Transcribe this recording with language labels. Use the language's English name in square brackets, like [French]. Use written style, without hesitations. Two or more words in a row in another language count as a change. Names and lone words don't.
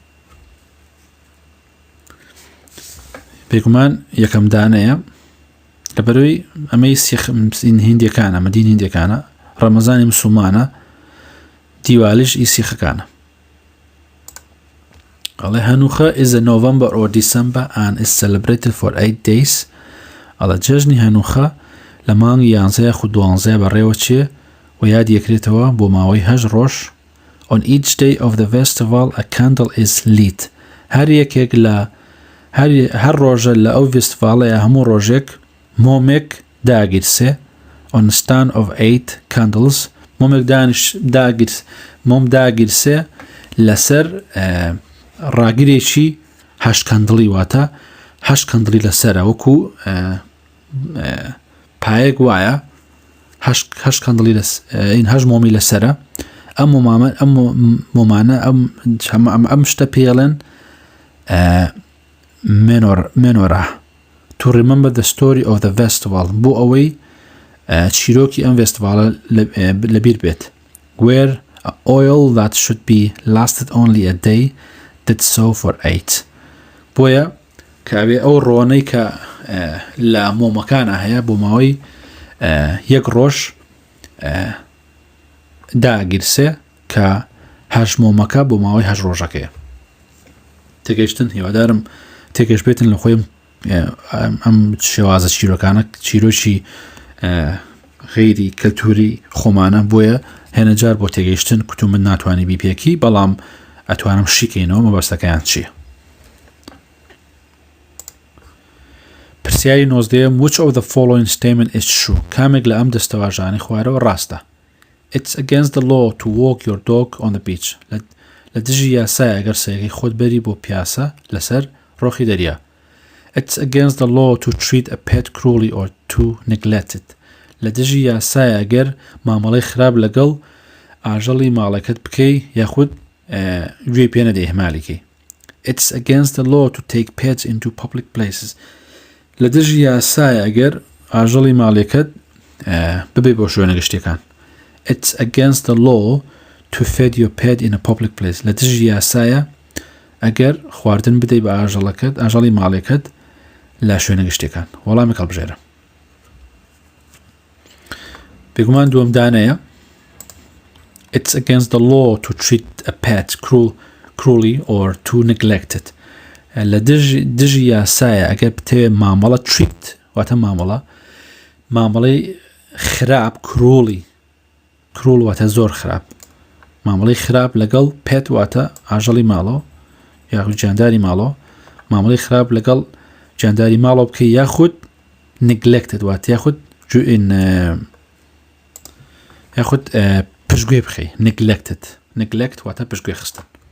[Central Kurdish] بێگومان یەکەم دانەیە لەبەرەوەی ئەمەی هیندیەکانە ئەمە دین هیندیەکانە ڕەمەزانی موسڵمانە دیوالیش ئی سیخەکانە. [English] ئەڵێ هەنوخە is a November or December and is celebrated for 8 days. [Central Kurdish] ئەڵە جەژنی هەنوخە لە مانگی 11 خو 12 بەڕێوە چێ و یاد یەکرێتەوە بۆ ماوەی 8 ڕۆژ. [English] On each day of the festival a candle is lit. [Central Kurdish] هەر یەکێک لە هەر ڕۆژە لە ئەو فێستیڤاڵەیە هەموو ڕۆژێک مۆمێک داگیرسێ. [English] On a stand of 8 candles [Central Kurdish] مۆمێک مۆم داگیرسێ لەسەر ڕاگیرێکی 8 کەندڵی واتە 8 کەندڵی لەسەرە وەکو پایەک وایە 8 کەندڵی این 8 مۆمی لەسەرە. ئەم مۆمانە ئەم شتە پێڵێن مێنۆرە [English] to remember the story of the festival [Central Kurdish] بۆ ئەوەی چیرۆکی ئەم فێستیڤاڵە لەبیر بێت. [English] Where oil that should be lasted only a day did so for 8. [Central Kurdish] بۆیە کابێ ئەو ڕۆنەی کە لە مۆمەکانە هەیە بۆ ماوەی 1 ڕۆژ داگیرسێ کە 8 مۆمەکە بۆ ماوەی 8 ڕۆژەکەیە. تێگەیشتن هیوادارم تێگەش بێتن لە خۆیم ئەم شێوازە چیرۆکانە چیرۆکی غیری کەلتوری خۆمانە بۆیە هێنە جار بۆ تێگەیشتن کتوم من ناتوانانی بیپێکی بەڵام ئەتوانم شیکەینەوە مەبەستەکەیان چییە. [English] پرسیاری 19 Which of the following statement is true? [Central Kurdish] کامێک لە ئەم دەستەواژانەی خوارەوە ڕاستە. [English] It's against the law to walk your dog on the beach. [Central Kurdish] لە دژی یاسایە ئەگەر سەیەکەی خۆت بەری بۆ پیاسە لەسەر ڕۆخی دەریا. [English] It's against the law to treat a pet cruelly or to neglect it. [Central Kurdish] لە دژی یاسایە ئەگەر مامەڵەی خراپ لەگەڵ ئاژەڵی ماڵەکەت بکەی یاخود گوێی پێ نەدەی هەمالیکەی. [English] It's against the law to take pets into public places. [Central Kurdish] لە دژی یاسایە ئەگەر ئاژەڵی ماڵەکەت ببێ بۆ شوێنە گشتیەکان. [English] It's against the law to feed your pet in a public place. [Central Kurdish] لە دژی یاسایە ئەگەر خواردن بدەی بە ئاژەڵی ماڵێکت لە شوێنە گشتیەکان. وەڵامی هەڵبژێرە. بێگومان دووەم دانەیە [English] It's against the law to treat a pet cruelly or to neglect it. [Central Kurdish] لە دژی یاسایە ئەگەر بتەوێ مامەڵە treat واتە مامەڵەی خراپ cruel واتە زۆر خراپ مامەڵەی خراپ لەگەڵ pet واتە ئاژەڵی ماڵەوە یاخود جانداری ماڵەوە مامەڵەی خراپ لەگەڵ جانداری ماڵەوە بکەی یاخود neglected واتە یاخود پشتگوێ بخەی neglect واتە پشتگوێ خستن.